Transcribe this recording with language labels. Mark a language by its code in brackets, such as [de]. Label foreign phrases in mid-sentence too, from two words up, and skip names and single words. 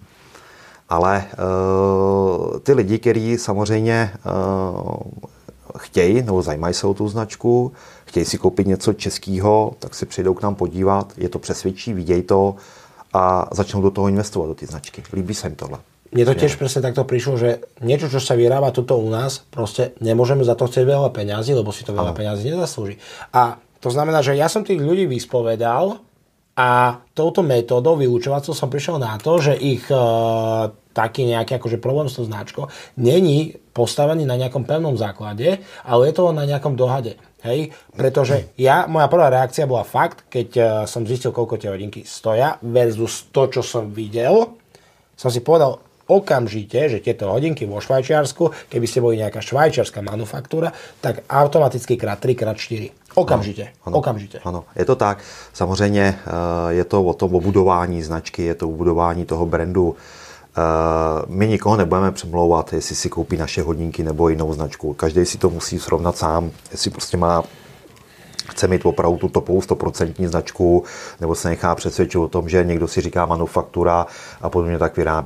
[cs] Ale ty lidi, kteří samozřejmě chtějí, nebo zajímají se o tu značku, chtějí si koupit něco českého, tak si přijdou k nám podívat, je to přesvědčí, vidějí to a začnou do toho investovat, do ty značky. Líbí se jim tohle. [sk] Mne to tiež presne takto prišlo, že niečo, čo sa vyrába tuto u nás, proste nemôžeme za to chcieť veľa peňazí, lebo si to veľa peňazí nezaslúži. A to znamená, že ja som tých ľudí vyspovedal a touto metódou vyučovacou som prišiel na to, že ich taký nejaký akože problém s tou značkou není postavený na nejakom pevnom základe, ale je to na nejakom dohade. Hej, pretože moja prvá reakcia bola fakt, keď som zistil, koľko tie hodinky stoja versus to, čo som videl, som si povedal okamžite, že tieto hodinky vo Švajčiarsku, keby ste boli nejaká švajčiarska manufaktúra, tak automaticky krát 3x4. Okamžite. [cs] Ano, je to tak. Samozřejmě je to o tom budování značky, je to o budování toho brandu. My nikoho nebudeme přemlouvat, jestli si koupí naše hodinky nebo jinou značku. Každý si to musí srovnat sám, jestli prostě chce mít opravdu tu topovou 100% značku, nebo se nechá přesvědčit o tom, že někdo si říká manufaktura a podobně tak vyrábí.